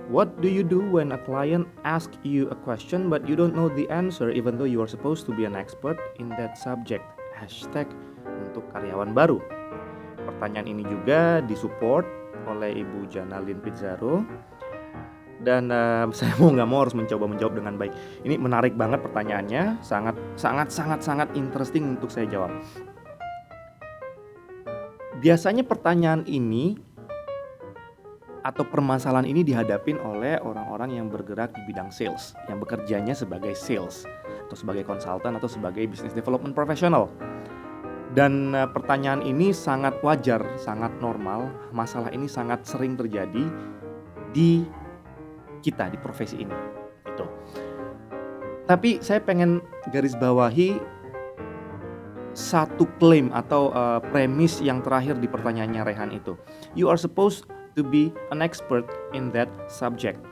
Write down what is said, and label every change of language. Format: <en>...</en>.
<en>What do you do when a client asks you a question but you don't know the answer even though you are supposed to be an expert in that subject?</en> <id>Hashtag untuk karyawan baru. Pertanyaan ini juga disupport oleh Ibu Janalin Pizzaro. Dan saya mau nggak mau harus mencoba menjawab dengan baik. Ini menarik banget pertanyaannya, sangat interesting untuk saya jawab. Biasanya pertanyaan ini atau permasalahan ini dihadapin oleh orang-orang yang bergerak di bidang sales, yang bekerjanya sebagai sales atau sebagai konsultan atau sebagai business development professional. Dan pertanyaan ini sangat wajar, sangat normal. Masalah ini sangat sering terjadi di kita di profesi ini gitu. Tapi saya pengen garis bawahi satu klaim atau premis yang terakhir di pertanyaannya Rehan itu.</id> <en>You are supposed to be an expert in that subject.</en>